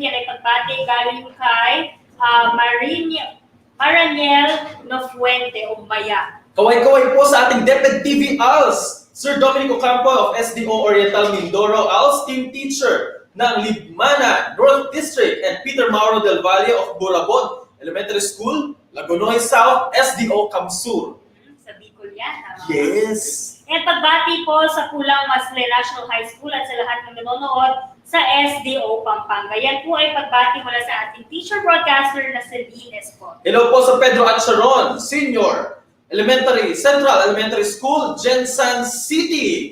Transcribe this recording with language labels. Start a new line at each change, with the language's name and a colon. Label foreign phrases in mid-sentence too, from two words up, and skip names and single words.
Filipino: Yan ay pagbati galing kay Maraniel Nofuente o Maya. Kaway-kaway po sa ating DepEd TV ALS.
English: Sir Dominic Ocampo of SDO Oriental Mindoro, ALS Team Teacher ng Libmana North District, and Peter Mauro Del Valle of Burabon Elementary School, Lagunoy South, SDO Kamsur.
Filipino: Sa Bicol yan. Yes! And pagbati po sa Pulang Masle National High School at sa lahat ng nanonood sa SDO Pampanga. Yan po ay pagbati mula sa ating teacher broadcaster na si Ines po. Hello po sa Pedro Atcharon Senior Central Elementary School, Jensan City.